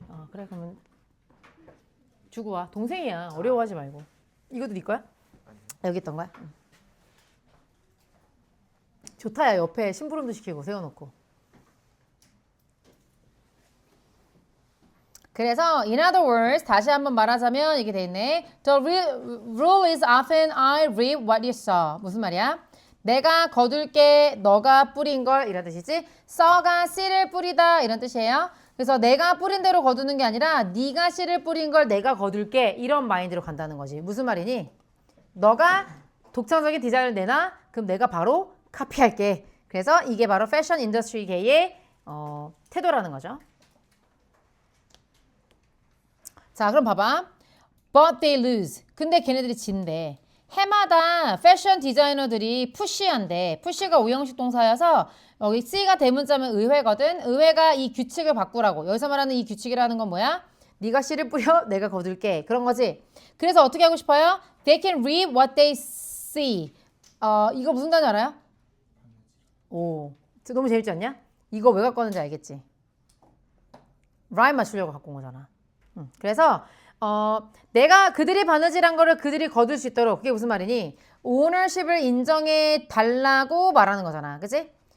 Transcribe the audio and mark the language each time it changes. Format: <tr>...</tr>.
<ko>그래 그러면 주고 와. 동생이야. 어려워하지 말고. 이것도 네 거야? 아니요. 여기 있던 거야? 좋다 야 옆에 심부름도 시키고 세워놓고. 그래서</ko> <en>in other words</en> <ko>다시 한번 말하자면 이게 돼 있네.</ko> <en>The rule is often I reap what you sow.</en> <ko>무슨 말이야? 내가 거둘게 너가 뿌린 걸 이런 뜻이지. sow가 씨를 뿌리다 이런 뜻이에요. 그래서 내가 뿌린 대로 거두는 게 아니라 네가 씨를 뿌린 걸 내가 거둘게 이런 마인드로 간다는 거지. 무슨 말이니? 너가 독창적인 디자인을 내놔? 그럼 내가 바로 카피할게. 그래서 이게 바로 패션 인더스트리계의 태도라는 거죠. 자, 그럼 봐봐.</ko> <en>but they lose.</en> <ko>근데 걔네들이 진대. 해마다 패션 디자이너들이 푸시한데 푸시가 오형식 동사여서 여기 C가 대문자면 의회거든. 의회가 이 규칙을 바꾸라고. 여기서 말하는 이 규칙이라는 건 뭐야? 네가 씨를 뿌려 내가 거둘게. 그런 거지. 그래서 어떻게 하고 싶어요?</ko> <en>They can read what they see.</en> <ko>이거 무슨 단어 알아요? 오, 너무 재밌지 않냐? 이거 왜 갖고 왔는지 알겠지? 라임 맞추려고 갖고 온 거잖아. 그래서 내가 그들이 바느질한 거를 그들이 거둘 수 있도록 그게 무슨 말이니? 오너십을 인정해 달라고 말하는 거잖아. 그치?</ko>